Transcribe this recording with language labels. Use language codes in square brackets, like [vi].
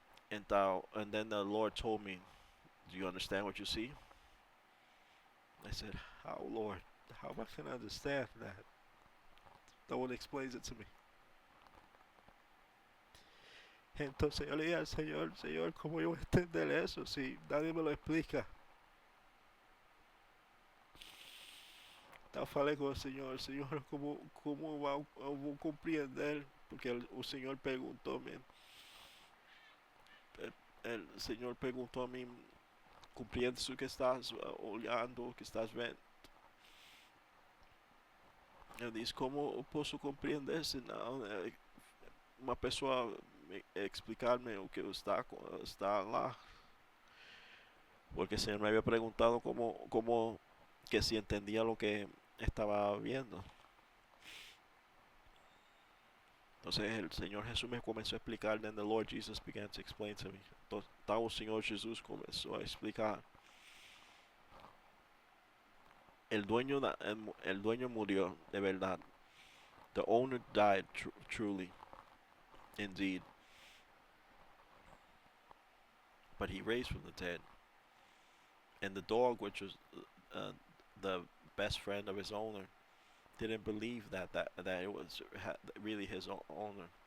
[en] Então, and then the Lord told me, "Do you understand what you see?" I said, "How, Lord? How am I going to understand that? No one explains it to me." [es] Entonces yo le dije al Señor, Señor, ¿cómo yo voy a entender eso si nadie me lo explica? [pt] Então falei com o Senhor, como eu vou compreender? Porque o Senhor perguntou-me, o Senhor perguntou a mim, compreendes o que estás olhando, o que estás vendo? Eu disse, como eu posso compreender se não uma pessoa explicar-me o que está lá? [es] porque el Señor me había preguntado que si entendía lo que estaba viendo. Entonces el Señor Jesús me comenzó a explicar, [en] then the Lord Jesus began to explain to me. [es] Entonces el Señor Jesús comenzó a explicar. El dueño murió de verdad. [en] The owner died truly, indeed, but he raised from the dead. And the dog, which was uh, the best friend of his owner, didn't believe that it was really his owner.